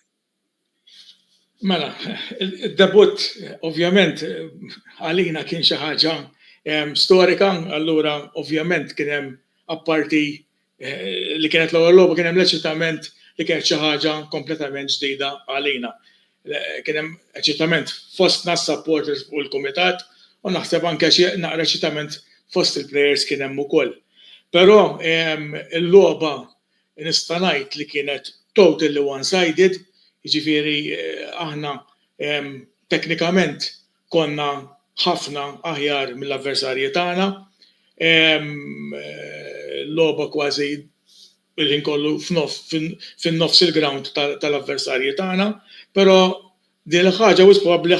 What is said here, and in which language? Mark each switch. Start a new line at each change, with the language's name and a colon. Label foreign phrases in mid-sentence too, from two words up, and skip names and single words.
Maltese: Mela, id-debut ovvjament għalina kien xi ħaġa storika, allura ovvjament kien hemm apparti li kienet l-ewwel logħba kien hemm l-eċitament li kienet xi ħaġa kompletament ġdida għalina. Kien hemm eċitament fostna s-supporters u l-kumitat u naħseb anke naqra ċitament fost il-plejers kien hemm ukoll. Però il-logħba nista' ngħid li kienet
English: totally one-sided,
Maltese: jiġifieri aħna teknikament konna ħafna aħjar mill-avversarji tagħna. Logħba kważi il-ħin kollu fin-nofs il-ground tal-avversarji tagħna, però din il-ħaġa wis probabbli